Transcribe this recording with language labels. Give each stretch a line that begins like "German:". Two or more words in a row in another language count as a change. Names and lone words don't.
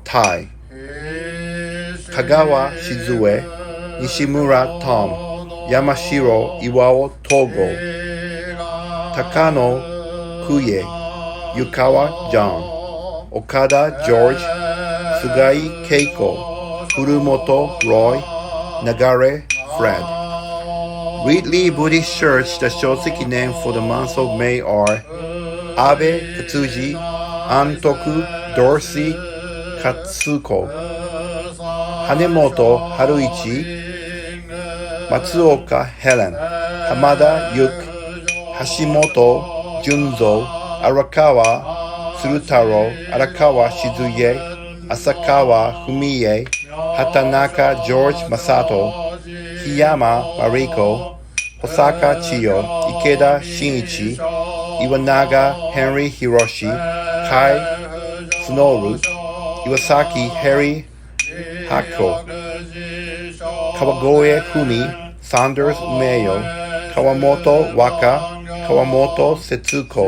Japanese: 太、香川静江、西村トム、山城岩尾東郷、
English: 高野久家、湯川ジョン、岡田ジョージ、菅井恵子、古本ロイ、流れフレッド。Weekly Buddhist Church, the Shotsuki name for the month of May are Abe Katsuji, Antoku Dorsey Katsuko, Hanemoto Haruichi, Matsuoka Helen, Hamada Yuk, Hashimoto Junzo, Arakawa Tsurutaro, Arakawa Shizuye, Asakawa Fumie, Hatanaka George Masato, Hiyama Mariko, Hosaka Chiyo, Ikeda Shinichi, Iwanaga Henry Hiroshi, Kai Tsunoru, Iwasaki Harry Hako, Kawagoe Fumi, Sanders Umeyo, Kawamoto Waka, Kawamoto Setsuko,